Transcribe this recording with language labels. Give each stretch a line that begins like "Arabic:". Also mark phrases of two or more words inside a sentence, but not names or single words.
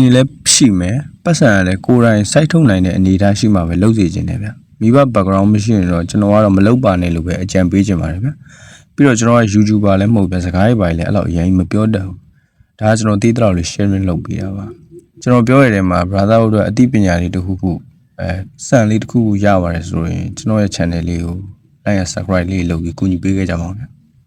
Burmese: ကြီးလည်းရှိမယ်ပတ်စံလည်းကိုယ်တိုင်စိုက်ထုတ်နိုင်တဲ့အနေအထားရှိမှပဲလုပ်စီခြင်းတယ်ဗျမိဘ background မရှိရင်တော့ကျွန်တော်ကတော့မလုပ်ပါနဲ့လို့ပဲအကြံပေးခြင်းပါတယ်ဗျပြီးတော့ကျွန်တော်က YouTuber လည်းမဟုတ်ပဲစကားရေးပါလည်းအဲ့လောက်အရင်မပြောတတ်ဘူးဒါကကျွန်တော်သိတဲ့လောက်လေး sharing လုပ်ပေးတာပါကျွန်တော်ပြောရတဲ့မှာ brother တို့အသိပညာတွေတခုခုစံလေးတခုခုရပါတယ်ဆိုရင်ကျွန်တော်ရဲ့ channel လေးကို
English: like and subscribe
Burmese: လေးလုပ်ပြီးကူညီပေးခဲ့ကြပါဦးဗျ